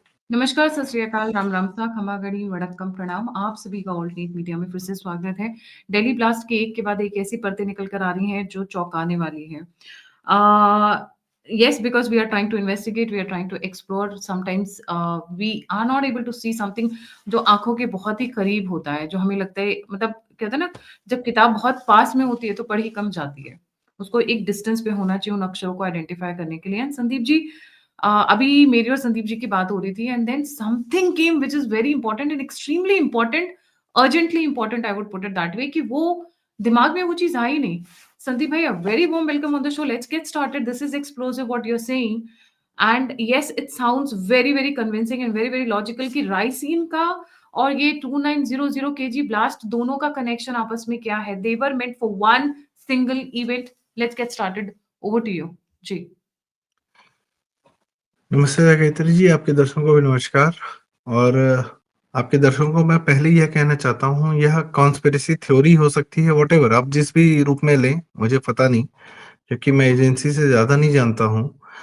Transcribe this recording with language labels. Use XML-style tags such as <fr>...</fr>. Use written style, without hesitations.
<hi>नमस्कार, सत श्री अकाल, राम राम सा, खमा गढ़ी, वड़क्कम प्रणाम। आप सभी का ऑल्टरनेट मीडिया में फिर से स्वागत है। दिल्ली ब्लास्ट के एक के बाद एक ऐसी परतें निकल कर आ रही हैं जो चौंकाने वाली हैं।</hi> <en>Yes, because we are trying to investigate, we are trying to explore. Sometimes we are not able to see something</en> <hi>जो आँखों के बहुत ही करीब होता है, जो हमें लगता है मतलब कहते हैं ना, जब किताब बहुत पास में होती है तो पढ़ी कम जाती है। उसको एक डिस्टेंस पे होना चाहिए उन अक्षरों को आइडेंटिफ़ाई करने के लिए। एंड संदीप जी, अभी मेरी और संदीप जी की बात हो रही थी</hi> <en>and then something came which is very important and extremely important, urgently important, I would put it that way,</en> <hi>कि वो दिमाग में वो चीज़ आई नहीं।</hi> <en>Sandeep bhai, a very warm welcome on the show. Let's get started. This is explosive what you're saying. And yes, it sounds very, very convincing and very, very logical</en> <hi>कि ricin का और ये 2900 kg blast दोनों का connection आपस में क्या है?</hi> <en>They were meant for one single event. Let's get started. Over to you.</en> <hi>जी। नमस्ते गायत्री जी, आपके दर्शकों को भी नमस्कार। और आपके दर्शकों को मैं पहले यह कहना चाहता हूँ, यह कॉन्स्पिरेसी थ्योरी हो सकती है, व्हाटएवर आप जिस भी रूप में लें, मुझे पता नहीं, क्योंकि मैं एजेंसी से ज्यादा नहीं जानता हूँ।</hi>